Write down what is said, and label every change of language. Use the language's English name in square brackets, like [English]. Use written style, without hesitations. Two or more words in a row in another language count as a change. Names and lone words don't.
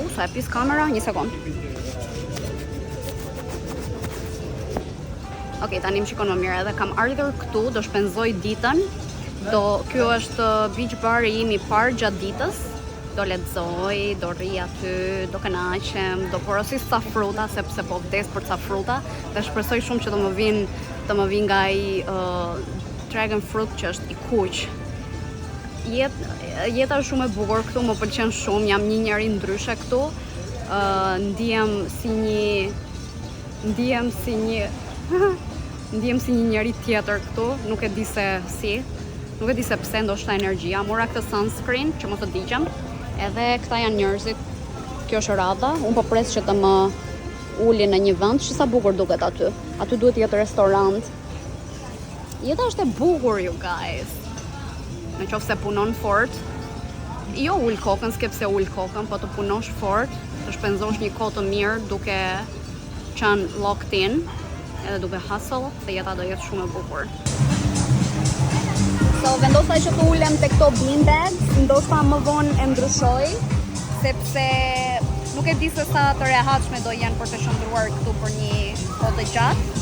[Albanian] Sa e pis kamera, një sekond. Ok, tani më shikon më mirë, edhe kam ardhur këtu, do shpenzoj ditën. Kjo është [English] beach bar [Albanian] i imi parë gjatë ditës. Do lexoj, do rri aty, do kënaqem, do porosis ca fruta sepse po vdes për ca fruta dhe shpresoj shumë që të më vinë nga ai [English] dragon fruit [Albanian] që është i kuq. Jeta është shumë e bukur këtu, më pëlqen shumë, jam një njeri ndryshe këtu. Ndihem si një njeri tjetër këtu, nuk e di se pse, ndoshta energjia. Mora këtë sunscreen që mos të digjem. Edhe këta janë njerëzit. Kjo është radha. Unë po pres që të më uli në një vend, që sa bukur duket aty. Aty duhet jetë restorant. Jeta është e bukur, [English] you guys. [Albanian] Në qoftë se punon fort, jo ul kokën, s'ke pse ul kokën, po të punosh fort, të shpenzosh një kohë të mirë duke qenë [English] locked in, [Albanian] edhe duke hustle, dhe jeta do jetë shumë e bukur. So, vendosa që të ulem të këto beanbags, ndoshta më vonë e ndryshoj, sepse Nuk e di se sa të rehatshme do jenë për të shndruar këtu për një kohë të gjatë.